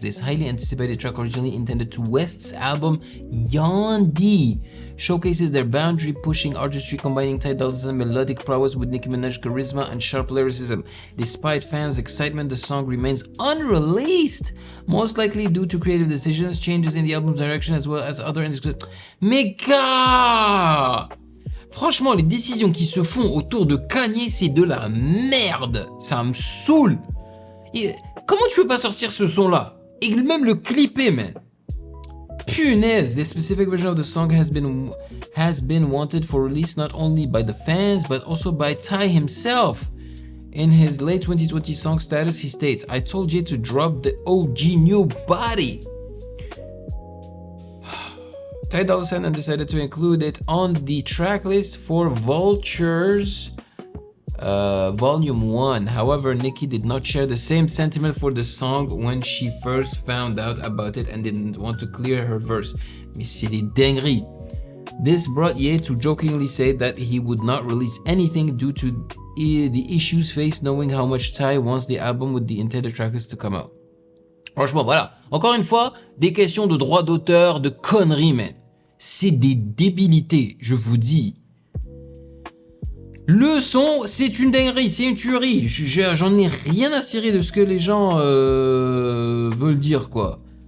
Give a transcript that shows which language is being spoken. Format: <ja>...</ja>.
<en>This highly anticipated track, originally intended to West's album Yandhi, showcases their boundary-pushing artistry, combining Ty Dolla's melodic prowess with Nicki Minaj's charisma and sharp lyricism. Despite fans' excitement, the song remains unreleased, most likely due to creative decisions, changes in the album's direction, as well as other...</en> <fr>Mais gars! Franchement, les décisions qui se font autour de Kanye, c'est de la merde. Ça me saoule. Et comment tu peux pas sortir ce son-là? Et même le clipper, man. Punaise,</fr> <en>the specific version of the song has been wanted for release not only by the fans, but also by Ty himself. In his late 2020 song status, he states, I told Jay to drop the OG new body. Ty Dolla $ign decided to include it on the track list for Vultures Volume 1. However, Nicki did not share the same sentiment for the song when she first found out about it and didn't want to clear her verse.</en> <fr>Mais c'est des dingueries.</fr> <en>This brought Ye to jokingly say that he would not release anything due to the issues faced knowing how much Ty wants the album with the intended tracklist to come out.</en> <fr>Franchement, voilà. Encore une fois, des questions de droit d'auteur, de conneries, man. C'est des débilités, je vous dis. Le son, c'est une dinguerie, c'est une tuerie. J'en ai rien à cirer de ce que les gens veulent dire, quoi.</fr>